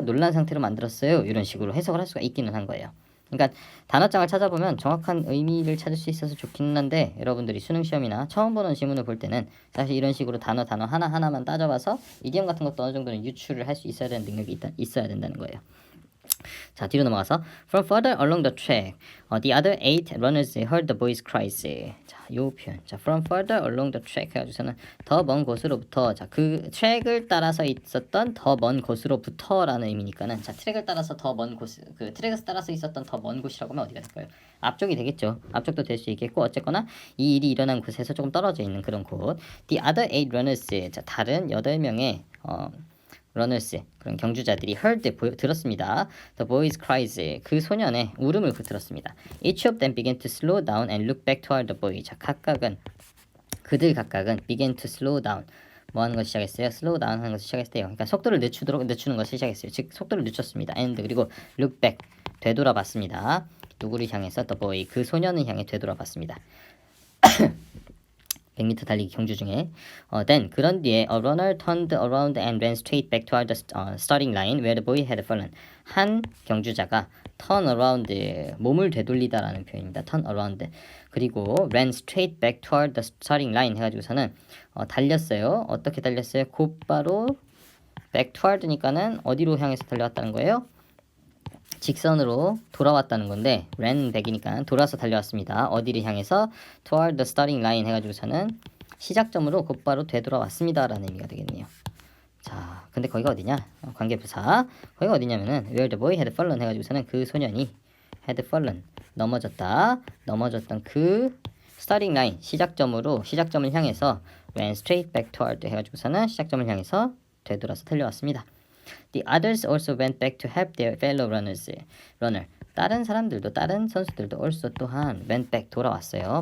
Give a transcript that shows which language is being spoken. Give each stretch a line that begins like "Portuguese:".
Korean: 놀란 상태로 만들었어요. 이런 식으로 해석을 할 수가 있기는 한 거예요. 그러니까 단어장을 찾아보면 정확한 의미를 찾을 수 있어서 좋긴 한데 여러분들이 수능 시험이나 처음 보는 지문을 볼 때는 사실 이런 식으로 단어 하나하나만 따져봐서 이디엄 같은 것도 어느 정도는 유출을 할 수 있어야 되는 능력이 있어야 된다는 거예요. 자, 뒤로 넘어가서
English: From further along the track, the other 8 runners heard the boys' cries.
Korean: 자, 요 표현. 자,
English: from further along the track
Korean: 해가지고서는 더 먼 곳으로부터. 자, 그 트랙을 따라서 있었던 더 먼 곳으로부터라는 의미니까는 자, 트랙을 따라서 더 먼 곳, 그 트랙에서 따라서 있었던 더 먼 곳이라고 하면 어디가 될까요? 앞쪽이 되겠죠. 앞쪽도 될 수 있겠고 어쨌거나 이 일이 일어난 곳에서 조금 떨어져 있는 그런 곳.
English: The other 8 runners.
Korean: 자, 다른 8명의 runners 그런 경주자들이 heard 들었습니다.
English: The boys' cries
Korean: 그 소년의 울음을 들었습니다.
English: Each of them began to slow down and look back toward the boy.
Korean: 자, 그들 각각은
English: began to slow down
Korean: 뭐 하는 걸 시작했어요?
English: slow down
Korean: 하는 것을 시작했대요. 그러니까 속도를 늦추는 것을 시작했어요. 즉 속도를 늦췄습니다. and 그리고
English: look back
Korean: 되돌아봤습니다. 누구를 향해서?
English: the boy
Korean: 그 소년을 향해 되돌아봤습니다. 100m 달리기 경주 중에
English: then
Korean: 그런 뒤에
English: a runner turned around and ran straight back toward the starting line where the boy had fallen.
Korean: 한 경주자가 turn around 몸을 되돌리다라는 표현입니다. turn around 그리고
English: ran straight back toward the starting line
Korean: 해가지고서는 달렸어요. 어떻게 달렸어요? 곧바로 back toward니까는 어디로 향해서 달려왔다는 거예요? 직선으로 돌아왔다는 건데
English: ran back
Korean: 이니까 돌아서 달려왔습니다. 어디를 향해서?
English: toward the starting line
Korean: 해가지고서는 시작점으로 곧바로 되돌아왔습니다 라는 의미가 되겠네요. 자, 근데 거기가 어디냐? 관계부사 거기가 어디냐면은
English: where the boy had fallen
Korean: 해가지고서는 그 소년이 had fallen 넘어졌던 그
English: starting line
Korean: 시작점을 향해서
English: ran straight back toward
Korean: 해가지고서는 시작점을 향해서 되돌아서 달려왔습니다.
English: The others also went back to help their fellow runner.
Korean: 다른 선수들도 also 또한
English: went back
Korean: 돌아왔어요.